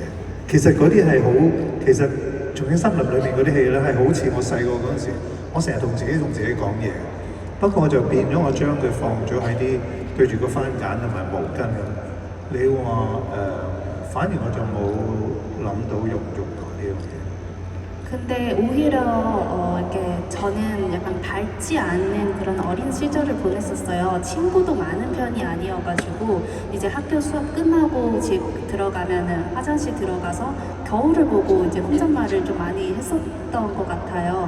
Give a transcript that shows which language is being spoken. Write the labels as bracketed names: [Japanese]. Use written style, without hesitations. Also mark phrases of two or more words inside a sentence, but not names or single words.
[Cantonese] 其實嗰啲係好，其實《重慶森林》裏面嗰啲戲咧係好似我細個嗰陣時，我成日同自己講嘢。不過我就變咗，我將佢放咗喺啲對住個番梘同埋毛巾咁。你話反而我就冇諗到用呢樣嘢。 [Korean] 근데 오히려 이렇게 저는 약간 밝지 않는 그런 어린 시절을 보냈었어요. 친구도 많은 편이 아니어가지고 이제 학교 수업 끝나고 집 들어가면은 화장실 들어가서 겨울을 보고 이제 혼잣말을 좀 많이 했었던 것 같아요.